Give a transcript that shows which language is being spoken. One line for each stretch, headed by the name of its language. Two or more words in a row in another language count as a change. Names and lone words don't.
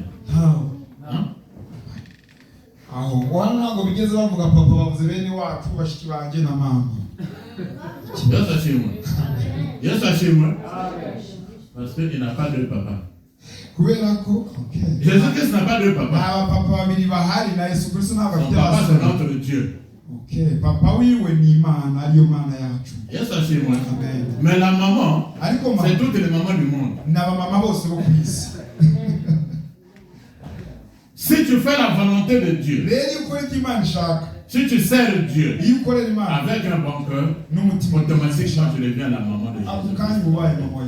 French: Hein? Dieu s'assure-moi. Parce qu'il n'a pas de papa. Jésus-Christ n'a pas de papa. Son papa, c'est notre Dieu.
Rundi: Papa wiwe ni Imana ariyo mana yacu.
French: Yes, assure-moi. Mais la maman, c'est toutes les mamans du monde. Si tu fais la volonté de Dieu, si tu sers Dieu avec un bon cœur, automatiquement tu deviens la maman de Jésus.